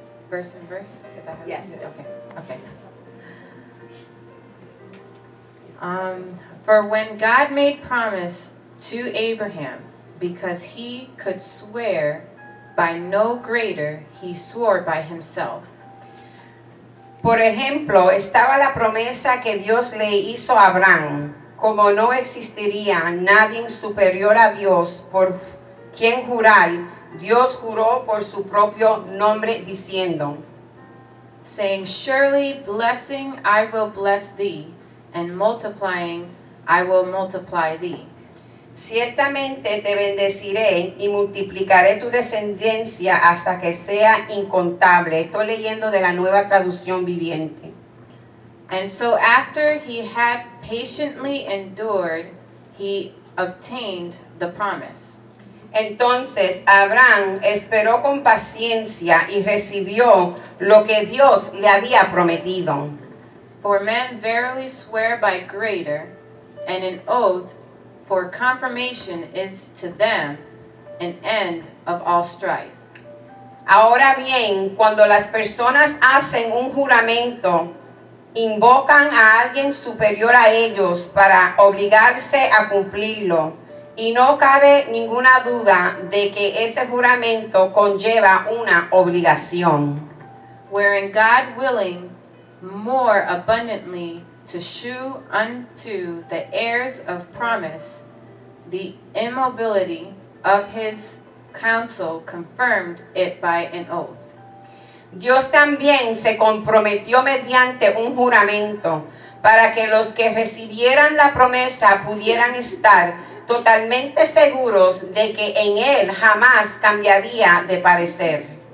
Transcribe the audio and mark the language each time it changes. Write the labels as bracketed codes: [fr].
[en] Verse and verse? Is that how Yes. you do it? Okay. For when God made promise to Abraham, because he could swear by no greater, he swore by himself. [es] Por ejemplo, estaba la promesa que Dios le hizo a Abraham. Como no existiría nadie superior a Dios por quien jurar, Dios juró por su propio nombre diciendo, [en] Saying, surely blessing I will bless thee, and multiplying I will multiply thee. [es] ciertamente te bendeciré y multiplicaré tu descendencia hasta que sea incontable. Estoy leyendo de la Nueva Traducción Viviente. [en] And so after he had patiently endured, he obtained the promise. [es] Entonces Abraham esperó con paciencia y recibió lo que Dios le había prometido. [en] For men verily swear by greater, and an oath for confirmation is to them an end of all strife. [es] Ahora bien, cuando las personas hacen un juramento, invocan a alguien superior a ellos para obligarse a cumplirlo. Y no cabe ninguna duda de que ese juramento conlleva una obligación. [en] Wherein God willing more abundantly to shew unto the heirs of promise the immobility of his counsel confirmed it by an oath. [es] Dios también se comprometió mediante un juramento para que los que recibieran la promesa pudieran estar totalmente seguros de que en él jamás cambiaría de parecer.